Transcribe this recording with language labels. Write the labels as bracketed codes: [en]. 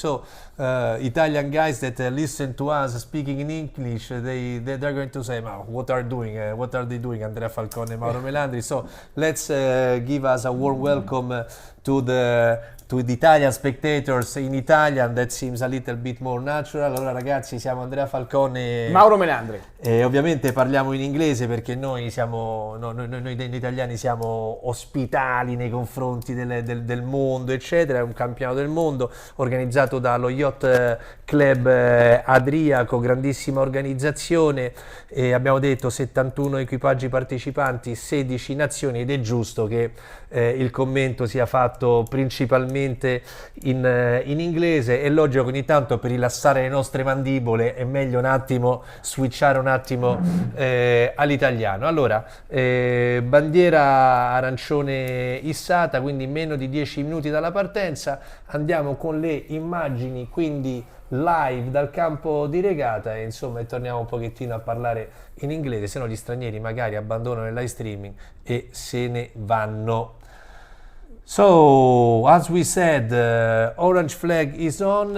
[en] So Italian guys that listen to us speaking in English, they're going to say, what are they doing, Andrea Falcone and Mauro Melandri? So let's give us a warm welcome to the Italian spectators in Italian. That seems a little bit more natural. [it] Allora ragazzi, siamo Andrea Falcone, Mauro Melandri. E ovviamente parliamo in inglese perché noi italiani siamo ospitali nei confronti del mondo, eccetera. È un campionato del mondo organizzato dallo Yacht Club Adriaco, grandissima organizzazione, e abbiamo detto 71 equipaggi partecipanti, 16 nazioni, ed è giusto che il commento sia fatto principalmente in inglese. È logico che ogni tanto per rilassare le nostre mandibole è meglio un attimo switchare un attimo all'italiano. Allora, bandiera arancione issata, quindi meno di 10 minuti dalla partenza. Andiamo con le immagini quindi live dal campo di regata e insomma torniamo un pochettino a parlare in inglese, se no gli stranieri magari abbandonano il live streaming e se ne vanno. [en] So, as we said, orange flag is on.